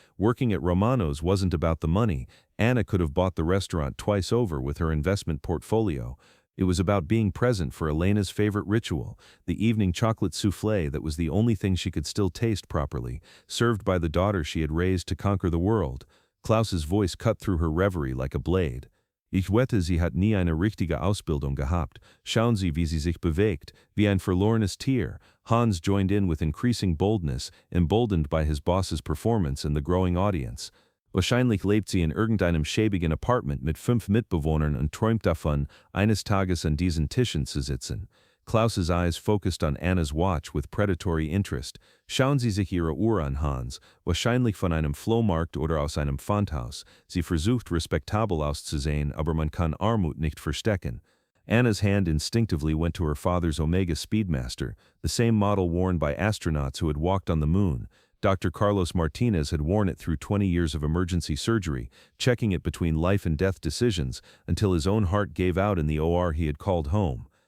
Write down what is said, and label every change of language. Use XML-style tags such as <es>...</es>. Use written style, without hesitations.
<en>Working at Romano's wasn't about the money. Anna could have bought the restaurant twice over with her investment portfolio. It was about being present for Elena's favorite ritual, the evening chocolate soufflé that was the only thing she could still taste properly, served by the daughter she had raised to conquer the world. Klaus's voice cut through her reverie like a blade.</en> <de>Ich wette, sie hat nie eine richtige Ausbildung gehabt. Schauen Sie, wie sie sich bewegt, wie ein verlorenes Tier.</de> <en>Hans joined in with increasing boldness, emboldened by his boss's performance and the growing audience.</en> <de>Wahrscheinlich lebt sie in irgendeinem schäbigen Apartment mit 5 Mitbewohnern und träumt davon, eines Tages an diesen Tischen zu sitzen.</de> <en>Klaus's eyes focused on Anna's watch with predatory interest.</en> <de>Schauen Sie sich Ihre Uhr an, Hans. Wahrscheinlich von einem Flohmarkt oder aus einem Pfandhaus. Sie versucht respektabel auszusehen, aber man kann Armut nicht verstecken.</de> <en>Anna's hand instinctively went to her father's Omega Speedmaster, the same model worn by astronauts who had walked on the moon. Dr. Carlos Martinez had worn it through 20 years of emergency surgery, checking it between life and death decisions, until his own heart gave out in the OR he had called home.</en>